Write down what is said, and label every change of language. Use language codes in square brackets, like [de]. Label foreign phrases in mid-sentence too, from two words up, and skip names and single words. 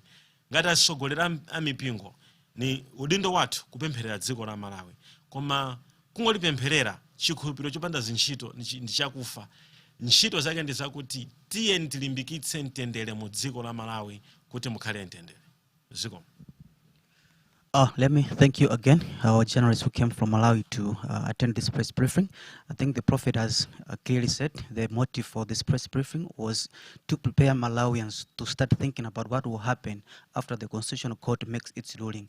[ny] Ngati asogolera amipingo ni udindo wathu kupempherera dziko la Malawi. Koma kungolipempherera chikhulupiriro chopanda zintchito ndi chakufa. Ntchito zake ndi zakuti tiye tilimbikitse mtendere mu dziko la Malawi kuti mukhale mtendere. Ziko. [en] Let me thank you again, our journalists who came from Malawi to attend this press briefing. I think the Prophet has clearly said the motive for this press briefing was to prepare Malawians to start thinking about what will happen after the Constitutional Court makes its ruling.